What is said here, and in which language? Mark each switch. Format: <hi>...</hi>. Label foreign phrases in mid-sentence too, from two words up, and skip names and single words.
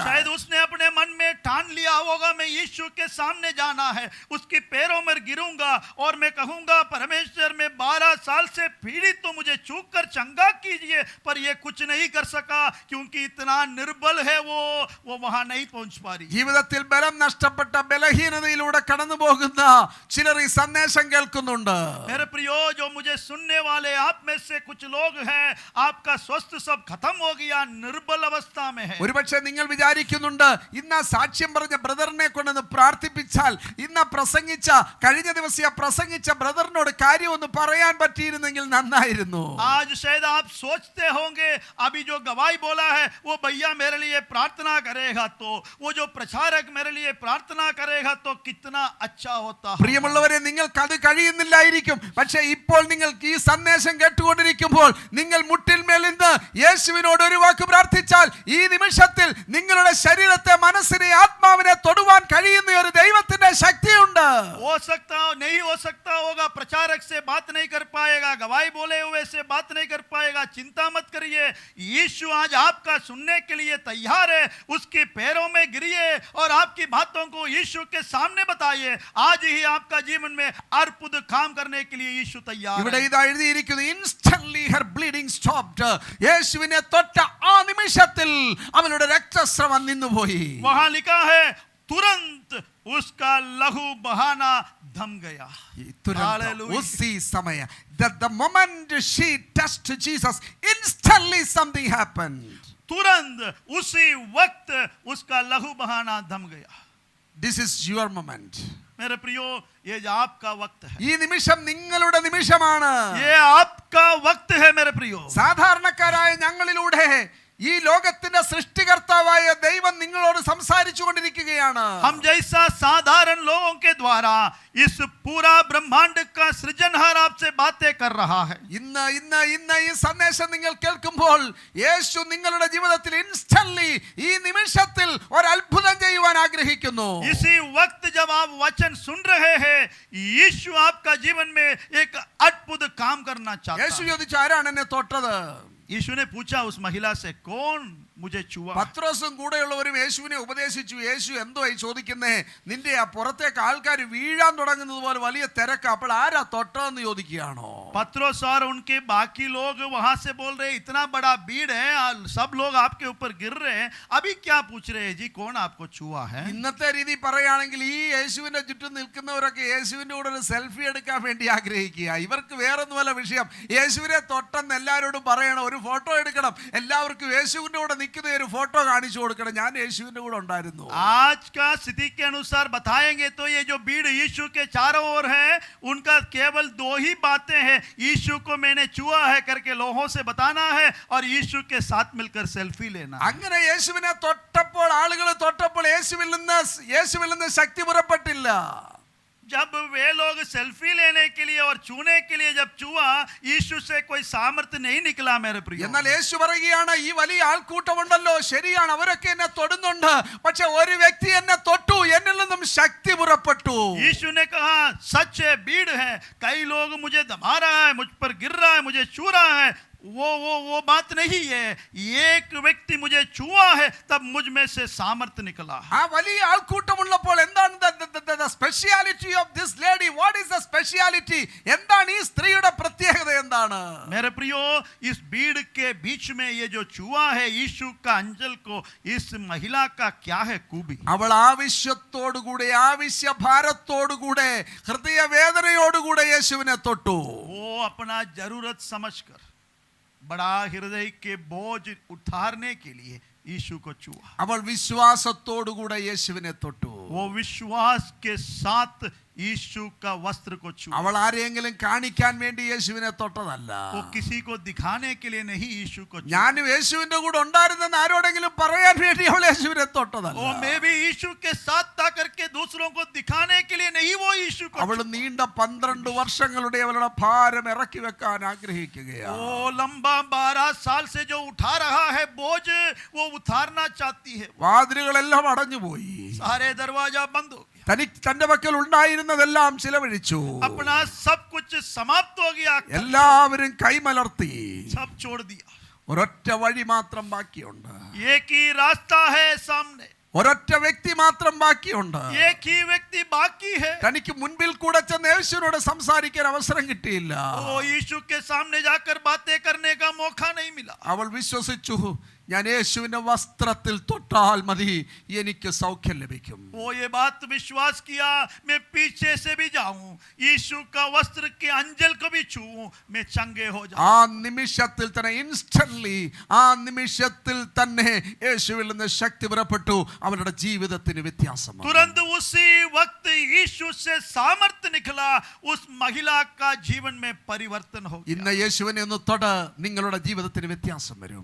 <hi>शायद उसने अपने मन में ठान लिया होगा, मैं यीशु के सामने जाना है, उसके पैरों में गिरूंगा और मैं कहूंगा, परमेश्वर मैं 12 साल से पीड़ित तो मुझे छू कर चंगा कीजिए. पर ये कुछ नहीं कर सका क्योंकि इतना निर्बल है वो वहां नहीं पहुंच पा रही.</hi> <ml>ജീവിതത്തിൽ ബലം നഷ്ടപ്പെട്ട ബലഹീനതയിലൂടെ കടന്നു പോകുന്ന ചിലർ ഈ സന്ദേശം കേൾക്കുന്നുണ്ട്.</ml> <hi>मेरे प्रियो, जो मुझे सुनने वाले आप में से कुछ लोग हैं, आपका स्वास्थ्य सब खत्म हो गया, निर्बल अवस्था में है.</hi> <ml>ഒരുപക്ഷെ നിങ്ങൾ വിചാരിക്കുന്നുണ്ട്, ഇന്ന് സാക്ഷ്യം പറഞ്ഞ ബ്രദറിനെ കൊണ്ടൊന്ന് പ്രാർത്ഥിപ്പിച്ചാൽ, ഇന്ന് പ്രസംഗിച്ച കഴിഞ്ഞ ദിവസം പ്രസംഗിച്ച ബ്രദറിനോട് കാര്യം ഒന്ന് പറയാൻ പറ്റിയിരുന്നെങ്കിൽ നന്നായിരുന്നു.</ml> <hi>आज शायद आप सोचते होंगे, अभी जो गवाही बोला है वो भैया मेरे लिए प्रार्थना करेगा, तो वो जो प्रचारक मेरे लिए प्रार्थना करेगा तो कितना अच्छा होता.</hi> <ml>പ്രിയമുള്ളവരെ, നിങ്ങൾക്ക് അത് കഴിയുന്നില്ലായിരിക്കും. പക്ഷേ ഇപ്പോൾ നിങ്ങൾക്ക് ഈ സന്ദേശം കേട്ടുകൊണ്ടിരിക്കുമ്പോൾ നിങ്ങൾ മുട്ടിന്മേൽ നിന്ന് യേശുവിനോട് ഒരു വാക്ക് പ്രാർത്ഥിച്ചാൽ, ഈ നിമിഷത്തിൽ നിങ്ങളുടെ ശരീരത്തെ, മനസ്സിനെ, ആത്മാവിനെ തൊടുവാൻ കഴിയുന്ന ഒരു ദൈവത്തിന്റെ ശക്തിയുണ്ട്.</ml> <hi>हो सकता नहीं हो सकता होगा, प्रचारक से बात नहीं कर पाएगा, गवाही बोले हुए से बात नहीं कर पाएगा, चिंता मत करिए. यीशु आज आपका सुनने के लिए तैयार है. उसके पैरों में गिरिए और आपकी बातों को यीशु के सामने बताइए. आज ही आपका जीवन में अद्भुत काम करने के लिए यीशु तैयार</hi> <ml>ഇവിടെ</ml> <hi>है.</hi> <ml>ഇതാ എഴുതിയിരിക്കുന്നു,</ml> <en>instantly her bleeding stopped.</en> <ml>യേശുവിനെ തൊട്ട ആ നിമിഷത്തിൽ അവളുടെ രക്തസ്രവം നിന്നുപോയി.</ml> <hi>वहां लिखा है, तुरंत उसका लहू बहाना थम गया. तुरंत, उसी समय,</hi> <en>the moment she touched Jesus, instantly something happened.</en> <hi>तुरंत उसी वक्त उसका लहू बहाना थम गया.</hi> <en>This is your moment.</en> <hi>मेरे प्रियो, ये जो आपका वक्त है,</hi> <ml>ഈ നിമിഷം നിങ്ങളുടെ നിമിഷമാണ്.</ml> <hi>ये आपका वक्त है मेरे प्रियो.</hi> <ml>സാധാരണക്കാരായ ഞങ്ങളിലൂടെ ഈ ലോകത്തിന്റെ സൃഷ്ടികർത്താവായ ദൈവം നിങ്ങളോട് സംസാരിച്ചു കൊണ്ടിരിക്കുകയാണ്.</ml> <hi>हम जैसा साधारण लोगों के द्वारा इस पूरा ब्रह्मांड का सृजनहार आपसे बातें कर रहा है.</hi> <ml>ഇന്ന് ഈ സന്ദേശം നിങ്ങൾ കേൾക്കുമ്പോൾ യേശു നിങ്ങളുടെ ജീവിതത്തിൽ ഇൻസ്റ്റന്റ്ലി ഈ നിമിഷത്തിൽ ഒരു അത്ഭുതം ചെയ്യുവാൻ ആഗ്രഹിക്കുന്നു.</ml> <hi>इसी वक्त जब आप वचन सुन रहे हैं, यीशु आपका जीवन में एक अद्भुत काम करना चाहता</hi> <ml>യേശു</ml> <hi>है.</hi> <ml>ചോദിച്ചു, ആരാണ് എന്നെ തൊട്ടത്?</ml> <hi>यीशु ने पूछा उस महिला से, कौन मुझे छुआ?</hi> <ml>പത്രോസും കൂടെയുള്ളവരും യേശുവിനെ ഉപദേശിച്ചു. യേശു എന്തോ ചോദിക്കുന്നേ, നിന്റെ ആ പുറത്തേക്ക് ആൾക്കാർ വീഴാൻ തുടങ്ങുന്നത് പോലെ വലിയ തിരക്ക്, അപ്പോൾ ആരാ തൊട്ടതെന്ന് ചോദിക്കുകയാണോ?</ml> <hi>पत्रोस और उनके बाकी लोग वहां से बोल रहे, इतना बड़ा भीड़ है, सब लोग आपके ऊपर गिर रहे हैं, अभी क्या पूछ रहे हैं जी, कौन आपको छुआ है?</hi> <ml>ഇന്നത്തെ രീതി പറയുകയാണെങ്കിൽ ഈ യേശുവിന്റെ ചുറ്റും നിൽക്കുന്നവരൊക്കെ യേശുവിന്റെ കൂടെ ഒരു സെൽഫി എടുക്കാൻ വേണ്ടി ആഗ്രഹിക്കുക. ഇവർക്ക് വേറൊന്നുമല്ല വിഷയം, യേശുവിനെ തൊട്ടെന്ന് എല്ലാവരോടും പറയണം, ഒരു ഫോട്ടോ എടുക്കണം, എല്ലാവർക്കും യേശുവിന്റെ കൂടെ നിൽക്കുന്ന ഒരു ഫോട്ടോ കാണിച്ചു കൊടുക്കണം, ഞാൻ യേശുവിന്റെ കൂടെ ഉണ്ടായിരുന്നു.</ml> <hi>आज का स्थिति के अनुसार बताएंगे तो ये जो भीड़ यीशु के चारों ओर है, उनका केवल 2 ही बातें हैं, यीशु को मैंने छुआ है करके लोगों से बताना है और यीशु के साथ मिलकर सेल्फी लेना.</hi> <ml>അങ്ങനെ യേശുവിനെ തൊട്ടപ്പോൾ, ആളുകൾ തൊട്ടപ്പോൾ യേശുവിൽ നിന്ന് ശക്തി പുറപ്പെട്ടില്ല.</ml> <hi>जब वे लोग सेल्फी लेने के लिए और छूने के लिए जब छुआ, यीशु से कोई सामर्थ्य नहीं निकला मेरे प्रिय.</hi> <ml>എന്നാൽ യേശു പറയുകയാണ്, ഈ വലിയ ആൾക്കൂട്ടമുണ്ടല്ലോ, ശരിയാണ്, അവരൊക്കെ എന്നെ തൊടുന്നുണ്ട്, പക്ഷെ ഒരു വ്യക്തി എന്നെ തൊട്ടു, എന്നിൽ നിന്നും ശക്തി പുറപ്പെട്ടു.</ml> <hi>यीशु ने कहा, सच है, भीड़ है, कई लोग मुझे दबा रहा है, मुझ पर गिर रहा है, मुझे छू रहा है, वो बात नहीं है. एक व्यक्ति मुझे छुआ है, तब मुझ में से सामर्थ्य निकला.</hi> <ml>ആ വലിയ ആൾക്കൂട്ടമുള്ളപ്പോൾ എന്താണ്</ml> <en>the speciality of this lady? What is the speciality?</en> <ml>എന്താണ് ഈ സ്ത്രീയുടെ പ്രത്യേകത എന്താണ്?</ml> <hi>मेरे प्रियो, इस भीड़ के बीच में ये जो चूहा है यीशु का अंजल को, इस महिला का क्या है खूबी?</hi> <ml>അവൾ ആവശ്യത്തോടുകൂടെ, ആവശ്യഭാരത്തോടുകൂടെ, ഹൃദയവേദനയോടുകൂടെ യേശുവിനെ തൊട്ടു.</ml> <hi>वो अपना जरूरत समझकर बड़ा हृदय के बोझ उतारने के लिए यीशु को छुआ.</hi> <ml>അവൾ വിശ്വാസത്തോടുകൂടെ യേശുവിനെ തൊട്ടു.</ml> <hi>वो विश्वास के साथ यीशु का वस्त्र को छुआ.</hi> <ml>അവൾ ആരെയെങ്കിലും കാണിക്കാൻ വേണ്ടി യേശുവിനെ തൊട്ടതല്ല.</ml> <hi>वो किसी को दिखाने के लिए नहीं यीशु को छुआ.</hi> <ml>ഞാൻ യേശുവിന്റെ കൂടെ ഉണ്ടായിരുന്നെന്ന് ആരോടെങ്കിലും പറയാൻ വേണ്ടി അവൾ യേശുവിനെ തൊട്ടതല്ല.</ml> <hi>वो मैं भी यीशु के साथ था करके दूसरों को दिखाने के लिए नहीं, वो यीशु को</hi> <ml>അവൾ നീണ്ട 12 വർഷങ്ങളുടെ അവളുടെ ഭാരം ഇറക്കി വെക്കാൻ ആഗ്രഹിക്കുകയാണ്.</ml> <hi>वो लंबा 12 साल से जो उठा रहा है बोझ, वो उतारना चाहती है.</hi> <ml>വാതിലുകളെല്ലാം അടഞ്ഞുപോയി.</ml> <hi>सारे दरवाजा बंद हो गया.</hi> <ml>തന്റെ പക്കൽ ഉണ്ടായിരുന്നതെല്ലാം ചിലവഴിച്ചു.</ml> <hi>अपना सब कुछ समाप्त हो गया.</hi> <ml>എല്ലാവരും കൈമലർത്തി.</ml> <hi>सब छोड़ दिया.</hi> <ml>ഒരൊറ്റ വഴി മാത്രം ബാക്കിയുണ്ട്.</ml> <hi>एक ही रास्ता है सामने.</hi> <ml>ഒരൊറ്റ വ്യക്തി മാത്രം ബാക്കിയുണ്ട്.</ml> <hi>एक ही व्यक्ति बाकी है.</hi> <ml>തനിക്ക് മുൻപിൽ കൂടെ ചെന്ന് യേശുവിനോട് സംസാരിക്കാൻ അവസരം കിട്ടിയില്ല.</ml> <hi>वो यीशु के सामने जाकर बातें करने का मौका नहीं मिला.</hi> <ml>അവൾ വിശ്വസിച്ചു, ഞാൻ യേശുവിന്റെ വസ്ത്രത്തിൽ തൊട്ടാൽ മതി, എനിക്ക് സൗഖ്യം ലഭിക്കും.</ml> <hi>वो ये बात विश्वास किया, मैं पीछे से भी जाऊं, यीशु का वस्त्र के अंजल को भी छूऊं, मैं चंगे हो जाऊं.</hi> <ml>ആ നിമിഷത്തിൽ തന്നെ, ഇൻസ്റ്റന്റ്ലി, ആ നിമിഷത്തിൽ തന്നെ യേശുവിൽ നിന്ന് ശക്തി പുറപ്പെട്ടു. അവരുടെ ജീവിതത്തിന് വ്യത്യാസം വന്നു.</ml> <hi>तुरंत उसी वक्त यीशु से सामर्थ्य निकला. उस महिला का जीवन में परिवर्तन हो गया.</hi> <ml>ഇന്ന് യേശുവിനെ ഒന്ന് തൊട്, നിങ്ങളുടെ ജീവിതത്തിന് വ്യത്യാസം വരും.</ml>